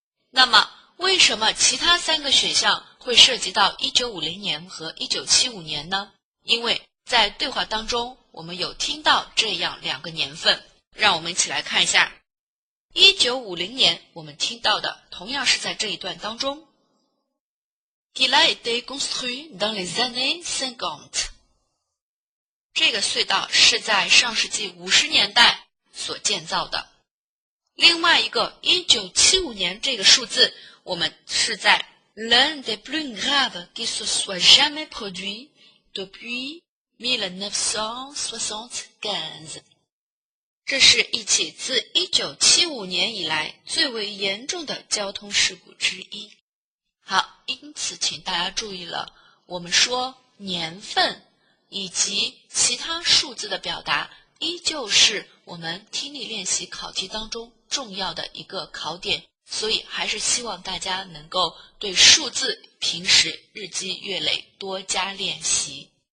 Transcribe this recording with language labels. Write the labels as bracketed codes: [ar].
[zh] 那么为什么其他3个选项会涉及到1950年和1975年呢？因为在对话当中我们有听到这样2个年份，让我们一起来看一下。 1950年我们听到的同样是在这一段当中。 [fr] Il a été construit dans les années 50。 [zh] 这个隧道是在上世纪50年代所建造的。另外一个1975年这个数字，我们是在 [fr] l'un des plus graves qui se soit jamais produit depuis 1975。 [zh] 这是一起自1975年以来最为严重的交通事故之一。好，因此请大家注意了，我们说年份以及其他数字的表达依旧是我们听力练习考题当中重要的一个考点，所以还是希望大家能够对数字平时日积月累多加练习。